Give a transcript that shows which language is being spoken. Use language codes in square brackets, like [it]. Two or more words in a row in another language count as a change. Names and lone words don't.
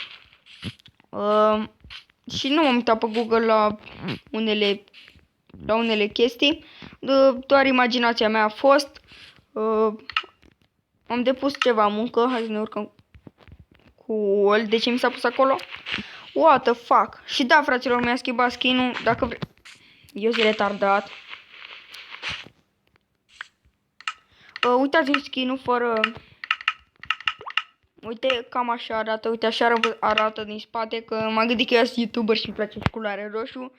[ro] Și nu m-am uitat pe Google la unele chestii. Doar imaginația mea a fost. Am depus ceva muncă. Hai să ne urcăm cu el. De ce mi s-a pus acolo? [en] What the fuck? [ro] Și da, fraților, mi-a schimbat skin-ul. Dacă vreți. Eu sunt retardat. Uitați-mi skin-ul fără... Uite, cam așa arată. Uite, așa arată din spate. Că m-am gândit că eu sunt YouTuber și îmi place și culoare roșu.